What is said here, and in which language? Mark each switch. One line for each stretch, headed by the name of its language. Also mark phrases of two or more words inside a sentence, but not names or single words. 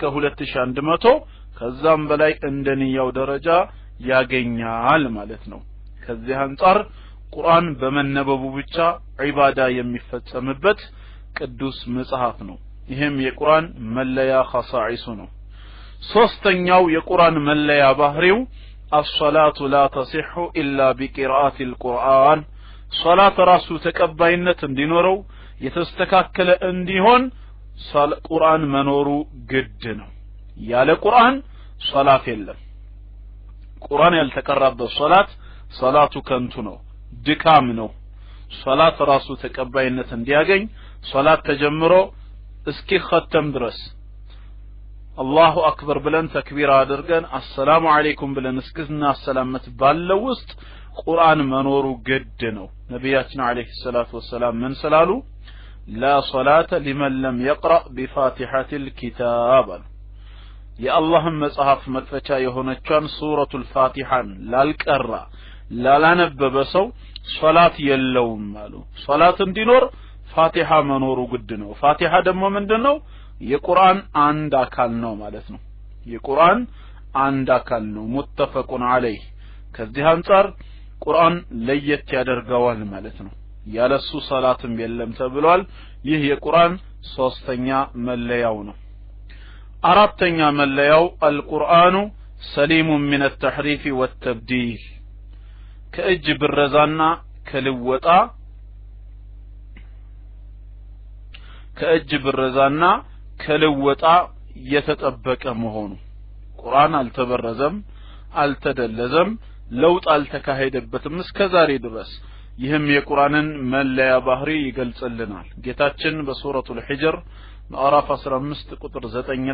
Amharic: 2100 ከዛም በላይ እንደ ንያው ደረጃ ያገኛል ማለት ነው ከዚህ አንፃር ቁርአን በመነበቡ ብቻ ዒባዳ የሚፈጸምበት ቅዱስ መጽሐፍ ነው ይሄም የቁርአን መለያ ኸሳኢሱ ነው ሶስተኛው የቁርአን መለያ ባህሪው
Arabic: الصلاه لا تصح الا بقراءه القران
Amharic: ሶላት ራሱ ተቀባይነት እንዲኖረው የተስተካከለ እንዲሆን ቁርአን መኖሩ ግድ ነው ያለ ቁርአን ሶላት የለም ቁርአን ያልተቀራበት ሶላቱ ከንቱ ነው ድካም ነው ሶላት ራሱ ተቀባይነት እንዲያገኝ ሶላት ተጀምሮ እስኪ ختم ድረስ
Arabic: الله أكبر
Amharic: ብለን ተክቢር አድርገን
Arabic: السلام عليكم
Amharic: ብለን እስክና ሰላመት ባለው ውስጥ ቁርአን መኖሩ ግድ ነው ነብያችን
Arabic: عليه الصلاة والسلام
Amharic: ምን ስላሉ
Arabic: لا صلاة لمن لم يقرأ بفاتحة الكتاب
Amharic: የአላህ መጽሐፍ መክፈቻ የሆነቿን ሱረቱል ፋቲሃን ላልቀራ ላላነበበ ሰው ሶላት የለውም አሉ ሶላት እንዲኖር ፋቲሃ መኖሩ ግድ ነው ፋቲሃ ደግሞ ምንድነው የቁርአን አንድ አካል ነው ማለት ነው የቁርአን አንድ አካል ነው
Arabic: متفق عليه
Amharic: ከዚህ አንፃር ቁርአን ለየት ያደርገዋል ማለት ነው ያለሱ ሶላትም የለም ተብሏል ይህ የቁርአን ሶስተኛ መለያው ነው አራተኛ መለያው
Arabic: القرآن سليم من التحريف والتبديل
Amharic: ከእጅ ብረዛና ከልወጣ የተጠበቀ መሆኑ ቁርአን አልተበረዘም አልተደለዘም ለውጥ አልተካሄደበትም እስከዛሬ ድረስ ይህም የቁርአንን መለያ ባህሪ ይገልጽልናል ጌታችን በሱረቱል ሂጅር ምዕራፍ 15 ቁጥር 9